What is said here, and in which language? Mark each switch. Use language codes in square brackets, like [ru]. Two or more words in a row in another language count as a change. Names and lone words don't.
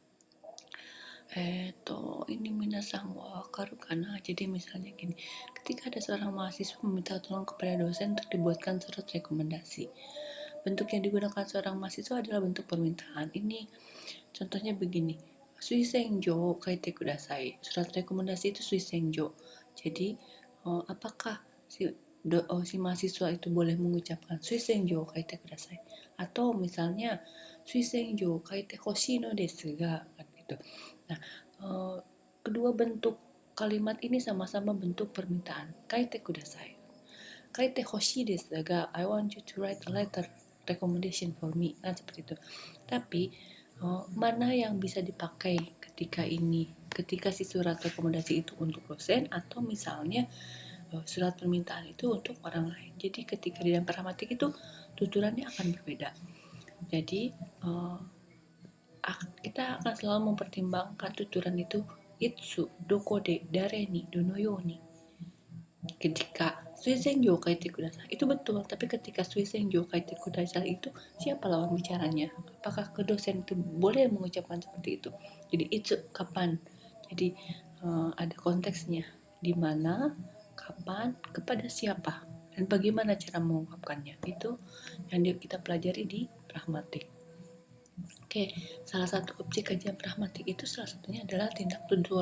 [ja] Ini 皆さんはわかるかな. [id] Jadi misalnya gini, ketika ada seorang mahasiswa meminta tolong kepada dosen untuk dibuatkan surat rekomendasi. Bentuk yang digunakan seorang mahasiswa adalah bentuk permintaan. Ini contohnya begini. [ja] 推薦状書いてください. [id] Surat rekomendasi itu suisenjo. Jadi apakah si mahasiswa itu boleh mengucapkan [ja] 推薦状書いてください, [id] atau misalnya [ja] 推薦状書いてほしいのですが, [id] kan gitu. Nah, kedua bentuk kalimat ini sama-sama bentuk permintaan. [ja] 書いてください. 書いてほしいですが, [en] I want you to write a letter recommendation for me, [id] kan seperti itu. Tapi mana yang bisa dipakai ketika si surat rekomendasi itu untuk dosen, atau misalnya surat permintaan itu untuk orang lain. Jadi ketika di dalam pragmatik itu tuturannya akan berbeda. Jadi kita akan selalu mempertimbangkan tuturan itu [ja] いつ、どこで、誰に、どのように. [id] Ketika [ja] 推薦状書いてください [id] itu betul, tapi ketika [ja] 推薦状書いてください [id] itu siapa lawan bicaranya? Apakah ke dosen itu boleh mengucapkan seperti itu? Jadi itu kapan? Jadi ada konteksnya, di mana, kapan, kepada siapa, dan bagaimana cara mengungkapkannya. Itu yang kita pelajari di pragmatik. Oke, salah satu objek kajian pragmatik itu salah satunya adalah tindak tutur.